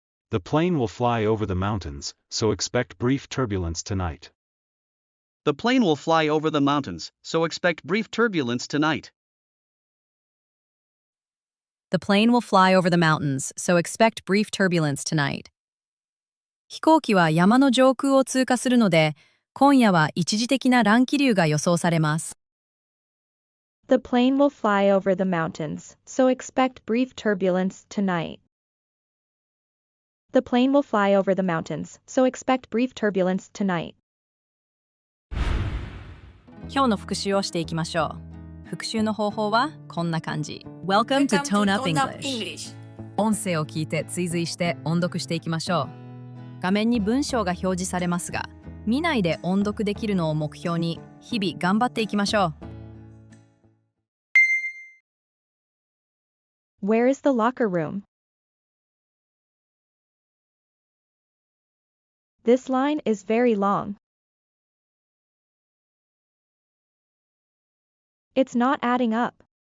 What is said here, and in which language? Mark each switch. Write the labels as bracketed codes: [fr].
[en] The plane will fly over the mountains, so expect brief turbulence tonight. The plane will fly over the mountains, so expect brief turbulence tonight. The plane will fly over the mountains, so expect brief turbulence tonight. [ja] 飛行機は山の上空を通過するので、今夜は一時的な乱気流が予想されます。 [en] The plane will fly over the mountains, so expect brief turbulence tonight. The plane will fly over the mountains, so expect brief turbulence tonight. [ja] 今日の復習をしていきましょう。復習の方法はこんな感じ。 [en] Welcome to Tone Up English。 [ja] 音声を聞いて追随して音読していきましょう。画面に文章が表示されますが、見ないで音読できるのを目標に日々頑張っていきましょう。 [en] Where is the locker room? This line is very long. It's not adding up.